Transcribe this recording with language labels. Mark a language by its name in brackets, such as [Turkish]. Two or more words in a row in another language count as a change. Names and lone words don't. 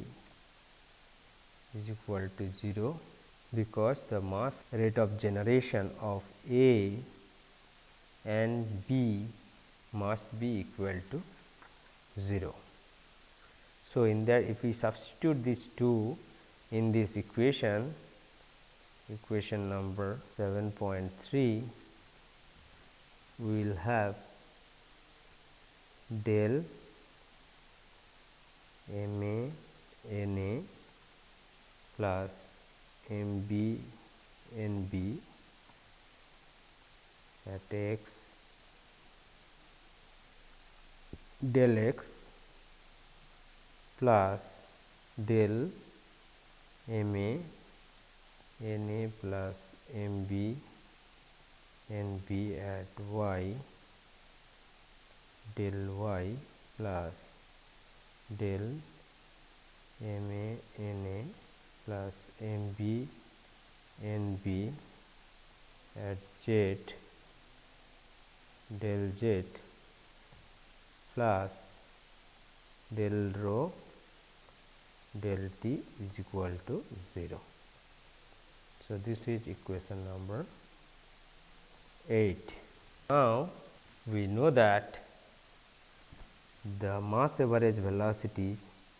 [English] is equal to 0, because the mass rate of generation of A and B must be equal to 0. So, in that if we substitute these two in this equation, equation number 7.3, we will have del MA NA plus MB NB at x del x plus del MA NA plus MB NB at y del y plus del MA NA plus MB NB at z del z plus del rho del t is equal to 0. So, this is equation number 8. Now, we know that the mass average velocities